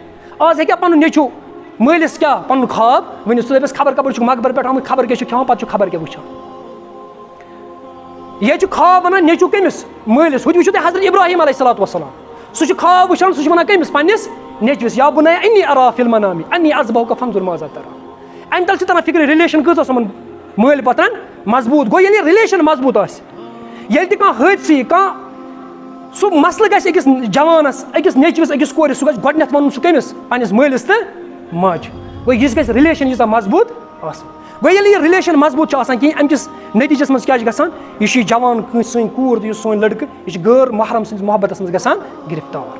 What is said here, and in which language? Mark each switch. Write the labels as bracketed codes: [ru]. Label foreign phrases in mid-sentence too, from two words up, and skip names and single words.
[ks] آز ہیٚکیٛاہ پنُن نیٚچوٗ مٲلِس کیٛاہ پنُن خواب ؤنِتھ, سُہ دَپٮ۪س خبر کپٲرۍ چھُکھ مقبر پٮ۪ٹھ آمُت, خبر کیٛاہ چھُ کھٮ۪وان, پتہٕ چھُ خبر کیٛاہ وٕچھان. ییٚتہِ چھُ خواب وَنان نیٚچوٗ کٔمِس مٲلِس. ہُتہِ وٕچھِو تُہۍ حضرت ابراہیٖم [ar] علیہ الصلوۃ والسلام, [ks] سُہ چھُ خواب وٕچھان, سُہ چھُ وَنان کٔمِس پننِس نیٚچوِس, [ar] یا بُنَیَّ اِنِّی اَرَا فِی الْمَنَامِ اَنِّی اَذْبَحُکَ فَانظُر ماذا تَرَىٰ. [ks] اَمہِ تَل چھِ تران فِکرِ رِلیشن کۭژاہ ٲس یِمن مٲلۍ پتن مضبوٗط. گوٚو ییٚلہِ رِلیشن مضبوٗط آسہِ, ییٚلہِ تہِ کانٛہہ حٲدثہٕ یی, کانٛہہ سُہ مسلہٕ گژھِ أکِس جوانس, أکِس نیٚچوِس, أکِس کورِ, سُہ گژھِ گۄڈٕنٮ۪تھ وَنُن سُہ کٔمِس پننِس مٲلِس تہٕ ماجہِ. گوٚو یہِ گژھِ رِلیشن ییٖژاہ مضبوٗط آسٕنۍ. گوٚو ییٚلہِ یہِ رِلیشن مضبوٗط چھُ آسان کِہیٖنۍ, اَمہِ کِس نٔتیٖجس منٛز کیٛاہ چھُ گژھان, یہِ چھُ یہِ جوان کٲنٛسہِ سٲنۍ کوٗر تہٕ یُس سون لٔڑکہٕ, یہِ چھُ غٲر محرم سٕنٛدِس محبتس منٛز گژھان گِرفتار.